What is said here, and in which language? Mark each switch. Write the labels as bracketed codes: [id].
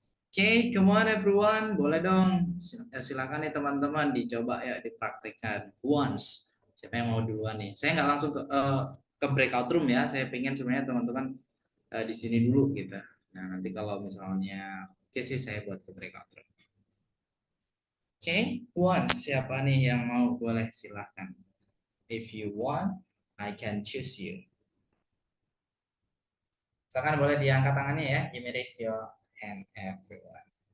[en] Oke, come on everyone, [id] boleh dong. Silakan nih teman-teman dicoba ya, dipraktekkan once. Siapa yang mau duluan nih? Saya nggak langsung ke breakout room ya. Saya pengen sebenarnya teman-teman di sini dulu gitu. Nah, nanti kalau misalnya oke sih saya buat ke breakout room. Oke, once siapa nih yang mau, boleh silahkan. [en] If you want, I can choose you. [id] Silakan boleh diangkat tangannya ya. [en] Give me raise your hand everyone.